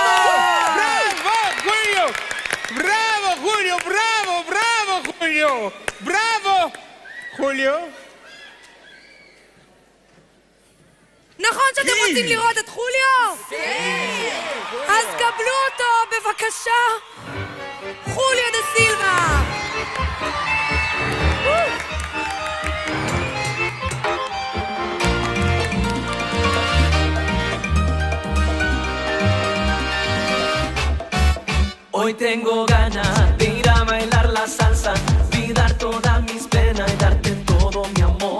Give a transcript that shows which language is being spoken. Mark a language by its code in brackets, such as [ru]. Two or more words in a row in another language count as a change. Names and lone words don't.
[he] בראבו, חוליו. נכון שאתם רוצים לראות את חוליו? אז קבלו אותו, בבקשה. חוליו דה סילבה. [es] Hoy tengo ganas de ir a bailar la salsa, olvidar todas mis penas y darte todo mi amor.